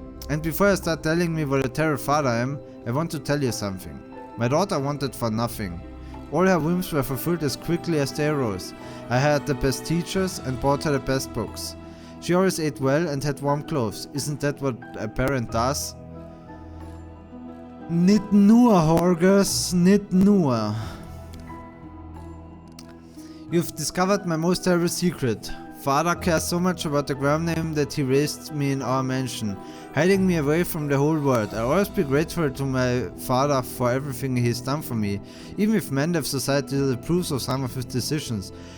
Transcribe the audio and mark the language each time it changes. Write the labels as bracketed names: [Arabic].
[English] And before I start telling me what a terrible father I am, I want to tell you something. My daughter wanted for nothing. All her whims were fulfilled as quickly as they arose. I had the best teachers and bought her the best books. She always ate well and had warm clothes. Isn't that what a parent does? [German] Nicht nur, Horgus, nicht nur. [English] You've discovered my most terrible secret. Father cares so much about the Graham name that he raised me in our mansion, hiding me away from the whole world. I'll always be grateful to my father for everything he's done for me, even if Mendev society disapproves of some of his decisions.